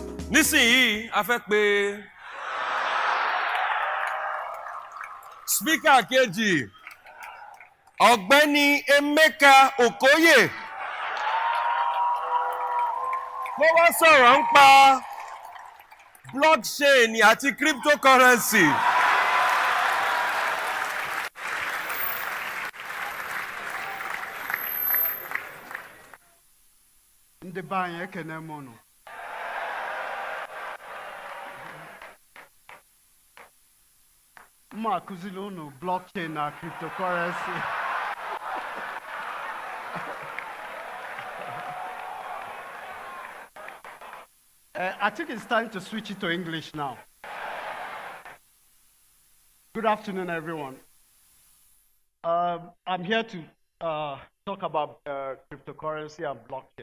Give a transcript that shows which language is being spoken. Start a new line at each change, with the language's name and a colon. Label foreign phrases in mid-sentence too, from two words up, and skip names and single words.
Yoruba: Nísìnyí, a fẹ́ pe speaker kejì, Ọ̀gbẹ́ni Emeka Okoye. Kó wá sọ̀rọ̀ nípa blockchain àti cryptocurrency.
Igbo: Ndị be anyị ekene m unu. Mma akụziri unu blockchain na cryptocurrency.
English: I think it's time to switch it to English now. Good afternoon, everyone. I'm here to talk about cryptocurrency and blockchain.